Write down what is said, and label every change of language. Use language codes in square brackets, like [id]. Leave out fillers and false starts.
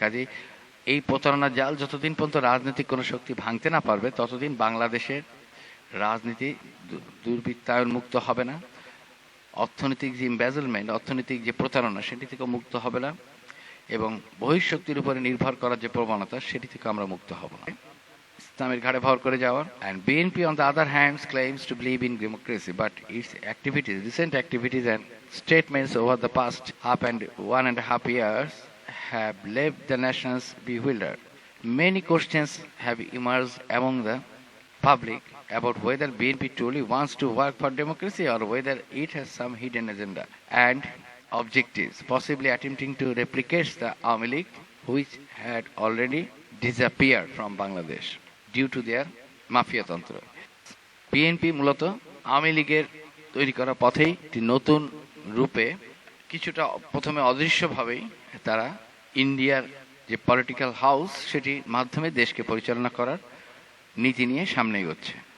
[bn] কাজেই এই প্রতারণার জাল যতদিন পর্যন্ত রাজনৈতিক কোনো শক্তি ভাঙতে না পারবে, ততদিন বাংলাদেশের রাজনীতি দুর্বৃত্তায়ন মুক্ত হবে না, অর্থনৈতিক যে ইমবেজলমেন্ট, অর্থনৈতিক যে প্রতারণা, সেটি থেকে মুক্ত হবে না, এবং বহিঃশক্তির উপরে নির্ভর করার যে প্রবণতা, সেটি থেকে আমরা মুক্ত হব না। ইসলামের ঘাড়ে ভর করে যাওয়ার। [en] And BNP on the other hand claims to believe in democracy, but its activities, recent activities and statements over the past 1.5 years have left the nations bewildered. Many questions have emerged among the public about whether BNP truly wants to work for democracy or whether it has some hidden agenda and objectives, possibly attempting to replicate the Awami League, which had already disappeared from Bangladesh due to their [bn] mafia তন্ত্র। BNP মূলত আওয়ামী লীগের তৈরি করা পথেই একটি নতুন রূপে, কিছুটা প্রথমে অদৃশ্যভাবেই তারা ইন্ডিয়ার যে পলিটিক্যাল হাউস, সেটির মাধ্যমে দেশকে পরিচালনা করার নীতি নিয়ে সামনে এগোচ্ছে।